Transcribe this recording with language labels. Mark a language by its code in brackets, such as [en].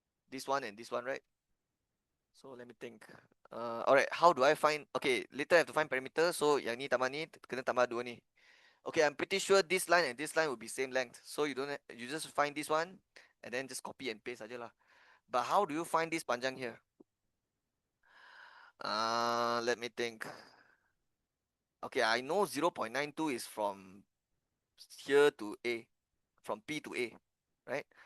[en] This one and this one, right? So let me think. Alright, how do I find? Okay, later I have to find perimeter. [ms] So yang ni tambah ni, kena tambah dua ni. [en] Okay, I'm pretty sure this line and this line will be same length. So you just find this one, and then just copy and paste aja lah. But how do you find this panjang here? Let me think. Okay, I know 0.92 is from here to A, from P to A, right?